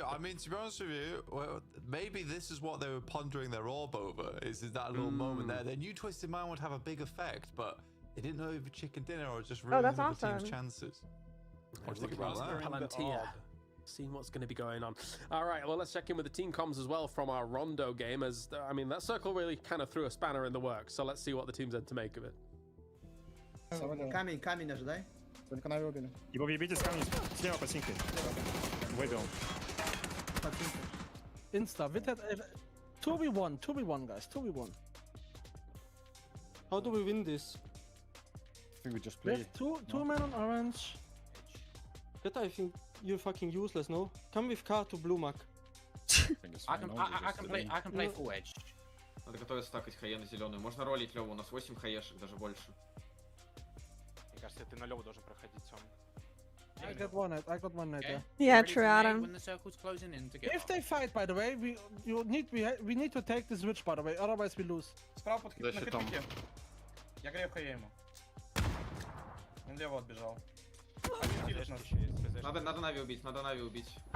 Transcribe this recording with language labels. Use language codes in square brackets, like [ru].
[en] I mean, to be honest with you, well, maybe this is what they were pondering their orb over, is that little moment there. They knew Twisted Mind would have a big effect, but they didn't know if a chicken dinner or just ruin the team's chances. What do you think about Palantir? Seeing what's going to be going on. All right, well, let's check in with the team comms as well from our Rondo game. As I mean, that circle really kind of threw a spanner in the works. So let's see what the teams had to make of it. [ru] Камень ожидай. Только на убили. Его въебите с камнем слева под синкой. Выбил. [en] Insta, with that 2v1, guys, 2v1. How do we win this? I think we just play. Two men on orange. But I think you're fucking useless, no? Come with car to blue mark. I can play full edge. [ru] Надо готовиться стакать хае на зеленую. Можно ролить Леву, у нас 8 хаешек, даже больше. Мне кажется, ты на Леву должен проходить, Сом. [en] I got one net there. Yeah, true, Adam. When the circle's closing in to get If they fight, by the way, we need to take this switch, by the way, otherwise we lose. [ru] Справа под хитке. Я грею хае ему. Он лево отбежал. Надо Нави убить,